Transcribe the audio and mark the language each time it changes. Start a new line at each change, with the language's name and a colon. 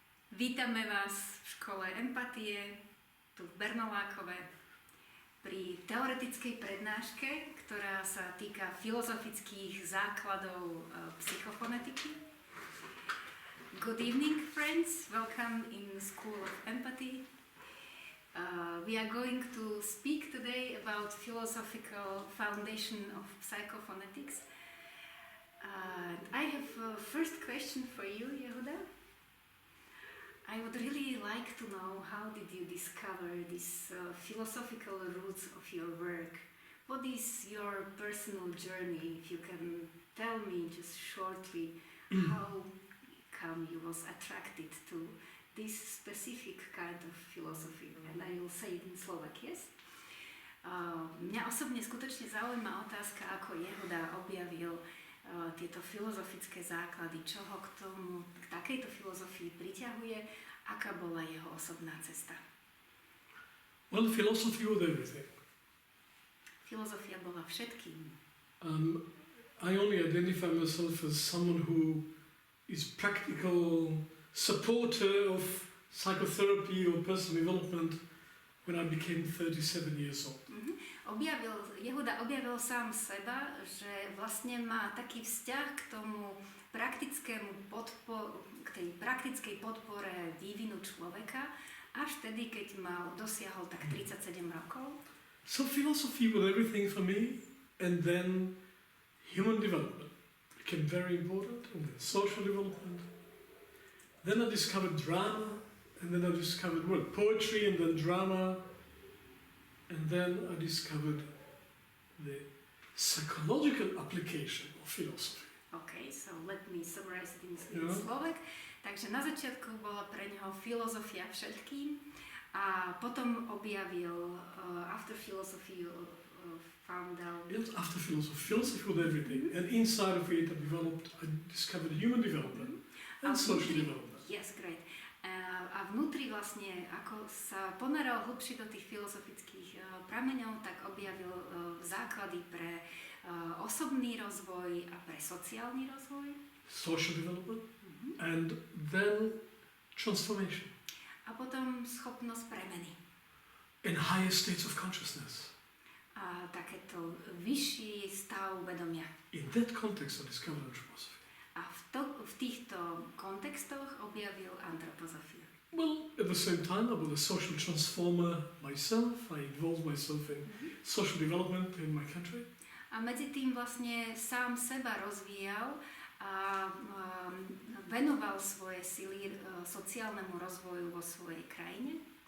Slovak: Vítame vás v škole empatie, tu v Bernolákove, pri teoretickej prednáške, ktorá sa týka filozofických základov psychophonetiky.
English: Good evening, friends. Welcome in the School of Empathy. We are going to speak today about philosophical foundation of psychophonetics. I have a first question for you, YEHUDA. I would really like to know, how did you discover these philosophical roots of your work? What is your personal journey? If you can tell me just shortly how come you was attracted to this specific kind of philosophy, and I will say it in Slovak, yes?
Slovak: Mňa osobne skutočne zaujíma otázka, ako YEHUDA objavil tieto filozofické základy, čo ho k takejto filozofii priťahuje, aká bola jeho osobná cesta.
English: Well, philosophy was everything.
Slovak: Filozofia bola všetkým.
English: I only identify myself as someone who is practical supporter of psychotherapy or personal development when I became 37 years old.
Slovak: YEHUDA objavil sám seba, že vlastne má taký vzťah k tomu k tej praktickej podpore vývinu človeka, až vtedy, keď dosiahol tak 37 rokov.
English: So philosophy was everything for me, and then human development became very important, and then social development. Then I discovered drama, and then I discovered poetry, and then drama, and then I discovered the psychological application of philosophy. Okay, so let me summarize it in Slovak.
Slovak: Takže na začiatku bola pre neho filozofia všetkým a potom objavil
English: after philosophy found out... Yes, after philosophy was everything, and inside of it I discovered human development and social development. Yes, great.
Slovak: A vnútri vlastne, ako sa ponaral hlbšie do tých filozofických prameňov, tak objavil základy pre osobný rozvoj a pre sociálny rozvoj.
English: Social development, and then transformation.
Slovak: A potom schopnosť premeny.
English: In higher states of consciousness.
Slovak: A takéto vyšší stav vedomia.
English: In that context I discovered anthroposophy.
Slovak: A v týchto kontextoch objavil antropozofiu.
English: Well, at the same time I was a social transformer myself. I involved myself in social development in my country.
Slovak: A medzi tým vlastne sám seba rozvíjal a venoval svoje sily sociálnemu rozvoju vo svojej krajine.